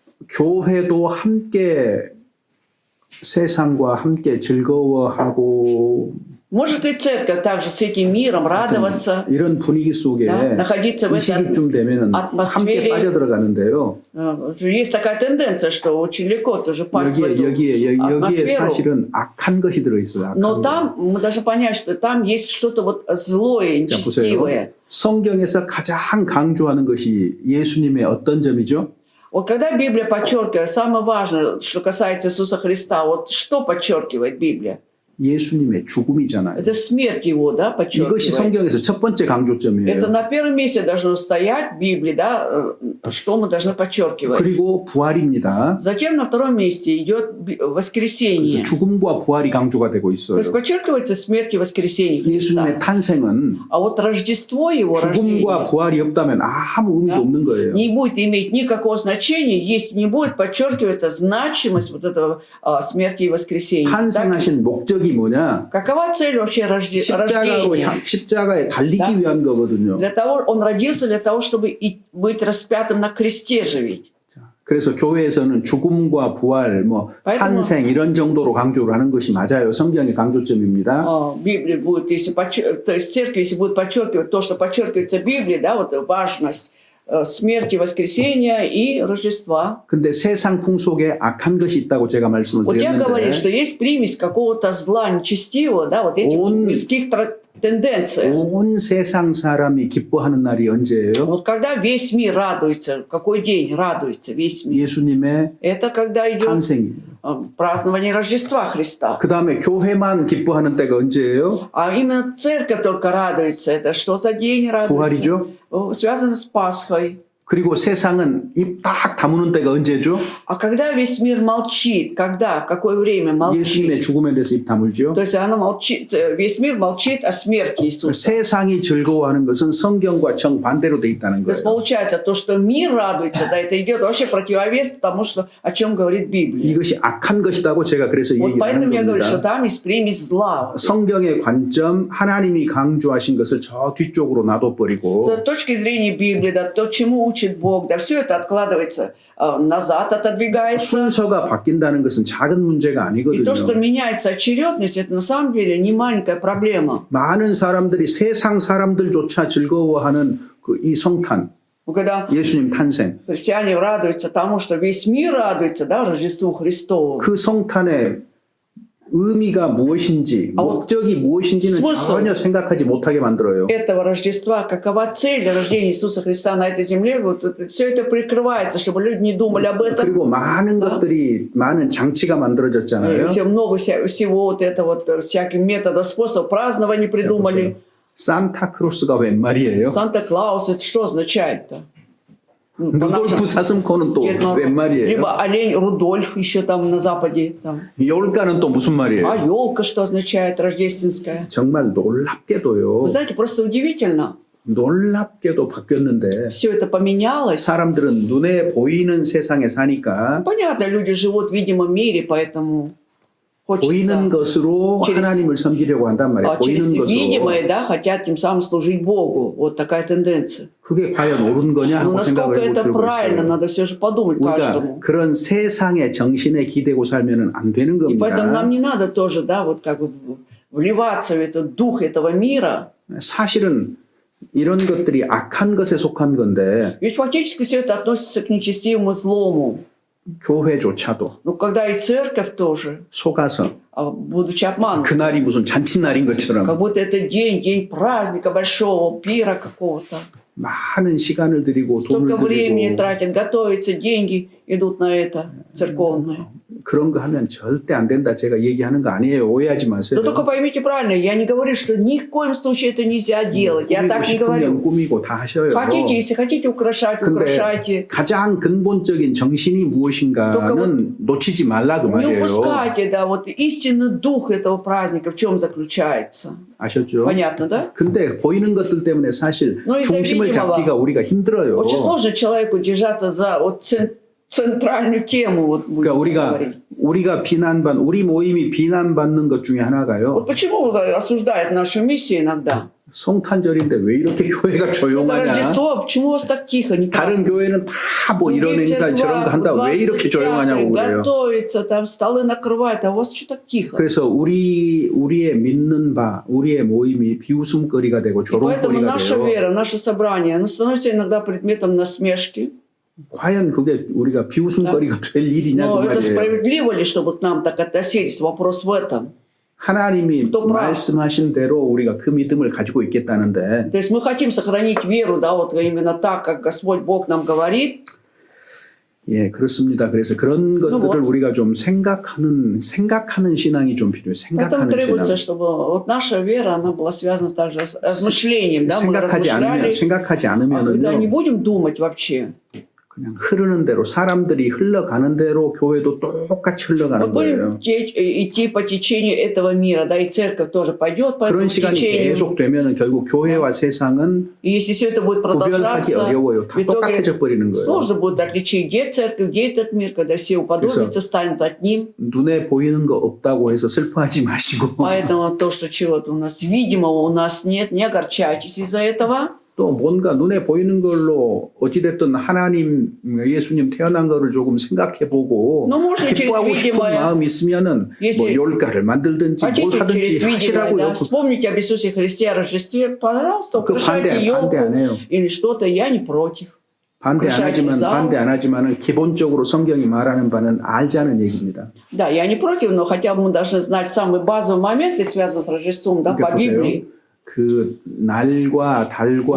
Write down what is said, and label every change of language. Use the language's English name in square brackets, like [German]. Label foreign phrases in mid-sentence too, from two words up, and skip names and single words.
[Korean] 교회도 함께 세상과 함께 즐거워하고 [Russian] Может ли церковь также с этим миром радоваться, [Korean] 이런 분위기 속에 [Russian] да, находиться в [Korean] 이 [Russian] этой [Korean] 시기쯤 되면은 함께 [Russian] атмосфере? [Korean] 빠져들어가는데요. [Russian] Есть такая тенденция, что очень легко тоже пасть в эту [Korean] 여기에 [Russian] атмосферу. [Korean] 사실은 악한 것이 들어있어요. 악한 [Russian] Но [Korean] 거. [Russian] там мы должны понять, что там есть что-то вот злое, [Korean] 자, 보세요. [Russian] нечестивое. [Korean] 성경에서 가장 강조하는 것이 예수님의 어떤 점이죠? [Russian] Вот когда Библия подчеркивает, самое важное, что касается Иисуса Христа, вот что подчеркивает Библия? [Korean] 예수님의 죽음이잖아요. [Russian] Это смерть Его, да, [Korean] 이것이 [Russian] подчеркивает. [Korean] 성경에서 첫 번째 [Russian] Это [Korean] 강조점이에요. [Russian] на первом месте должно стоять в Библии, да, что мы должны подчеркивать. [Korean] 그리고 부활입니다. [Russian] Затем на втором месте идет воскресение. [Korean] 죽음과 부활이 강조가 되고 [Russian] То [Korean] 있어요. [Russian] есть подчеркивается смерть и воскресение [Korean] 예수님의 [Russian] Христа. [Korean] 탄생은 [Russian] А вот Рождество Его [Korean] 죽음과 [Russian] рождения [Korean] 부활이 없다면 아무 의미도 [Russian] Да. [Korean] 없는 거예요. [Russian] не будет иметь никакого значения, если не будет подчеркиваться значимость вот этого смерти и воскресения. Так? [Korean] 탄생하신 목적이 뭐냐? [Russian] Какова цель вообще рождения? [Korean] 십자가에 달리기 [Russian] Да. [Korean] 위한 거거든요. [Russian] Для того, он родился для того, чтобы быть распятым на кресте же ведь. [Korean] 그래서 교회에서는 죽음과 부활, 뭐 [Russian] поэтому- [Korean] 탄생 이런 정도로 강조를 하는 것이 맞아요. 성경의 강조점입니다. [Russian] Библия будет, если то есть церковь, если будет подчеркивать то, что подчеркивается в Библии, да, вот важность смерти, воскресения и Рождества. [Korean] 근데 세상 풍속에 악한 것이 있다고 제가 말씀을 [Russian] Вот я говорю, что [Korean] 드렸는데 [Russian] есть примесь какого-то зла нечестивого, да, вот этих Он- мирских тенденций. [Korean] 온 세상 사람이 기뻐하는 날이 언제예요? [Russian] Вот когда весь мир радуется, в какой день радуется весь мир? [Korean] 예수님의 [Russian] Это когда идет [Korean] 탄생이에요. [Russian] празднование Рождества Христа. [Korean] 그 다음에 교회만 기뻐하는 때가 언제예요? [Russian] А именно церковь только радуется. Это что за день радуется? [Korean] 부활이죠. [Russian] Связано с Пасхой. [Korean] 그리고 세상은 입 딱 다무는 때가 언제죠? [Russian] А когда весь мир молчит, когда, в какое время молчит? [Korean] 예수님의 죽음에 대해서 입 다물죠. [Russian] То есть она молчит, весь мир молчит о смерти Иисуса. [Korean] 세상이 즐거워하는 것은 성경과 정반대로 돼 있다는 [Russian] То есть [Korean] 거예요. [Russian] получается, то, что мир радуется, да, это идет вообще противовес тому, что, о чем говорит Библия. [Korean] 이것이 악한 것이라고 제가 그래서 [Russian] Вот [Korean] 얘기하는 [Russian] поэтому я говорю, что [Korean] 겁니다. [Russian] там есть примесь зла. [Korean] 성경의 관점, 하나님이 강조하신 것을 저 뒤쪽으로 놔둬버리고 [Russian] С точки зрения Библии, да, то, чему учит Бог, да, все это откладывается назад, отодвигается. [Korean] 순서가 바뀐다는 것은 작은 문제가 [Russian] И то, что [Korean] 아니거든요. [Russian] меняется очередность, это на самом деле не маленькая проблема. [Korean] 많은 사람들이 세상 사람들조차 즐거워하는 그 이 성탄, [Russian] Когда [Korean] 예수님 탄생, [Russian] христиане радуются тому, что весь мир радуется, да, Рождеству Христову. [Korean] 그 성탄의 의미가 무엇인지, 목적이 무엇인지는 [Russian] смысл. [Korean] 전혀 생각하지 못하게 만들어요. [Russian] Этого Рождества, какова цель рождения Иисуса Христа на этой земле, вот все это прикрывается, чтобы люди не думали об этом. [Korean] 그리고 많은 것들이, 많은 장치가 만들어졌잖아요. [Russian] Все много всего вот это вот, всяких методов, способов празднования придумали. [Korean] 산타크로스가 웬 말이에요? [Russian] Санта-Клаус, это что означает-то? Ну, по [Korean] 루돌프 [Russian] нашим [Korean] 사슴코는 또 [Russian] Дед Мороз. [Korean] 웬 말이에요? [Russian] Либо олень Рудольф еще там на западе. Там. [Korean] 열가는 또 무슨 [Russian] А [Korean] 말이에요? [Russian] елка что означает рождественская? [Korean] 정말 놀랍게도요. [Russian] Вы знаете, просто удивительно. [Korean] 놀랍게도 바뀌었는데 [Russian] Все это поменялось. [Korean] 사람들은 눈에 보이는 세상에 사니까 [Russian] Понятно, люди живут в видимом мире, поэтому [Korean] 보이는 [Russian] хочется [Korean] 것으로 [Russian] через- [Korean] 하나님을 섬기려고 한단 말이에요. [Russian] через [Korean] 보이는 것으로. [Russian] видимое, да, хотят тем самым служить Богу. Вот такая тенденция. [Korean] 그게 과연 옳은 거냐 [Russian] Но [Korean] 하고 [Russian] насколько [Korean] 생각을 [Russian] это [Korean] 해보고 [Russian] правильно, [Korean] 있어요. [Russian] надо все же подумать [Korean] 우리가 [Russian] каждому. [Korean] 그런 세상의 정신에 기대고 살면 안 되는 [Russian] И поэтому [Korean] 겁니다. [Russian] нам не надо тоже, да, вот как бы вливаться в этот дух этого мира. [Korean] 사실은 이런 것들이 악한 것에 속한 건데 [Russian] Ведь фактически все это относится к нечестивому злому. [Korean] 교회조차도 [Russian] Но когда и церковь тоже, [Korean] 속아서 [Russian] будучи обманутой, [Korean] 그날이 무슨 잔칫날인 것처럼 [Russian] как будто это день праздника большого, пира какого-то. [Korean] 많은 시간을 들이고 [Russian] Столько [Korean] 돈을 [Russian] времени [Korean] 들이고 [Russian] тратят, готовятся, деньги идут на это церковное. [Korean] 그런 거 하면 절대 안 된다. 제가 얘기하는 거 아니에요. 오해하지 마세요. [Russian] Но только поймите правильно, я не говорю, что ни в коем случае это нельзя делать. Я [Korean] 꾸미고 [Russian] так не [Korean] 싶으면 [Russian] говорю. [Korean] 꾸미고 다 하셔요. [Russian] Хотите, если хотите украшать, [Korean] 근데 [Russian] украшайте. [Korean] 가장 근본적인 정신이 무엇인가는 놓치지 말라 그 [Russian] Не [Korean] 말이에요. [Russian] упускайте, да, вот истинный дух этого праздника в чем заключается. [Korean] 아셨죠? [Russian] Понятно, да? [Korean] 근데 보이는 것들 때문에 사실 [Russian] Ну, из-за [Korean] 중심을 [Russian] видимого. [Korean] 잡기가 우리가 힘들어요. [Russian] Очень сложно человеку держаться за вот центральную тему, вот будем [Korean] 그러니까 [Russian] говорить. [Korean] 우리가 우리 모임이 비난받는 것 중에 하나가요. [Russian] Вот почему осуждают нашу миссию иногда? [Korean] 성탄절인데 왜 이렇게 교회가 [Russian] Это [Korean] 조용하냐? [Russian] Рождество, почему у вас так тихо, не [Korean] 다른 [Russian] празднуют? [Korean] 교회는 다 뭐 이런 [Russian] Другие [Korean] 행사 저런 거 한다. 왜 이렇게 [Russian] 25-й [Korean] 조용하냐고 그래요. [Russian] готовятся, там столы накрывают, а у вас что так тихо? [Korean] 그래서 우리의 믿는 바, 우리의 모임이 비웃음거리가 되고 [Russian] И поэтому [Korean] 조롱거리가 [Russian] наша [Korean] 돼요. [Russian] вера, наше собрание, оно становится иногда предметом насмешки. [Korean] 과연 그게 우리가 비웃음거리가 될 일이냐 [Russian] Но [Korean] 그 [Russian] это [Korean] 말이에요. [Russian] справедливо ли, чтобы к нам так относились? Вопрос в этом. [Korean] 하나님이 [Russian] 또 прав. [Korean] 말씀하신 대로 우리가 그 믿음을 가지고 있겠다는데 [Russian] То есть мы хотим сохранить веру, да, вот именно так, как Господь Бог нам говорит. [Korean] 예, 그렇습니다. 그래서 그런 것들을 [Russian] вот. [Korean] 우리가 좀 생각하는 신앙이 좀 필요해요. [Russian] Поэтому [Korean] 생각하는 [Russian] требуется, [Korean] 신앙. [Russian] чтобы вот наша вера, она была связана также с размышлением, да, мы [Korean] 생각하지 [Russian] размышляли. А когда не [Korean] 않으면은요. [Russian] будем думать вообще, [Korean] 그냥 흐르는 대로 사람들이 흘러가는 대로 교회도 똑같이 흘러가는 [Russian] мы будем [Korean] 거예요. [Russian] идти по течению этого мира, да, и церковь тоже пойдет по [Korean] 그런 [Russian] этому [Korean] 시간이 [Russian] течению. [Korean] 계속 되면은 결국 교회와 세상은 [Russian] И если все это будет [Korean] 구별하기 [Russian] продолжаться, [Korean] 어려워요. 다 [Russian] в итоге [Korean] 똑같아져 버리는 거예요. [Russian] сложно будет отличить, где церковь, где этот мир, когда все уподобятся, станут одним. [Korean] 눈에 보이는 거 없다고 해서 슬퍼하지 마시고 [Russian] Поэтому то, что чего-то у нас видимого у нас нет, не огорчайтесь из-за этого. [Korean] 또 뭔가 눈에 보이는 걸로 어찌됐든 하나님 예수님 태어난 거를 조금 생각해보고 [Russian] Ну, можно через [Korean] 기뻐하고 싶은 [Russian] видимое. [Korean] 마음이 있으면은 뭐 [Russian] Если [Korean] 열가를 만들든지 뭘 [Russian] Хотите [Korean] 하든지 [Russian] через видимое, [Korean] 하시라고요. [Russian] да, вспомните об Иисусе Христе, о Рождестве, пожалуйста, [Korean] 그 [Russian] украшайте [Korean] 반대 안 [Russian] елку [Korean] 해요. [Russian] или что-то, я не против. [Korean] 반대 안 하지만은 기본적으로 성경이 말하는 바는 알자는 얘기입니다. [Russian] Да, я не против, но хотя бы мы должны знать самые базовые моменты, связанные с Рождеством, да, [Korean] 그러니까 [Russian] по Библии. [Korean] 그 날과 달과